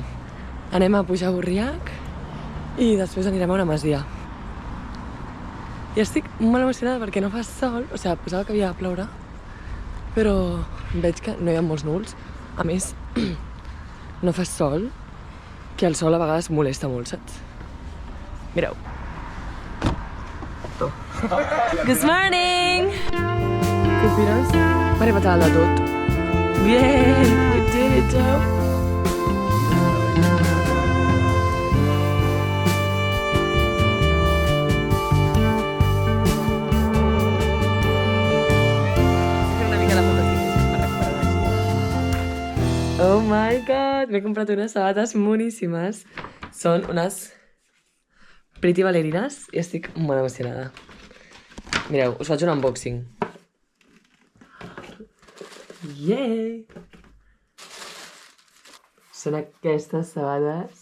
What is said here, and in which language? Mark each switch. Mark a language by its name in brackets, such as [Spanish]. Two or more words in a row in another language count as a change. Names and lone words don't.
[Catalan] Anem a pujar a Borriac i després anirem a una masia. I estic molt emocionada perquè no fa sol, o sigui, pensava que havia de ploure, però veig que no hi ha molts núvols. A més, no fa sol, que el sol a vegades molesta molt, saps? Mireu. [English] Good morning! [Catalan] Què opines? M'ha arribat a dalt de tot. [Spanish] Bien! [English] You did it, Joe! Oh my god, [Catalan] m'he comprat unes sabates moníssimes. Són unes Pretty Ballerinas i estic molt emocionada. Mireu, us faig un unboxing. Yay! Són aquestes sabates.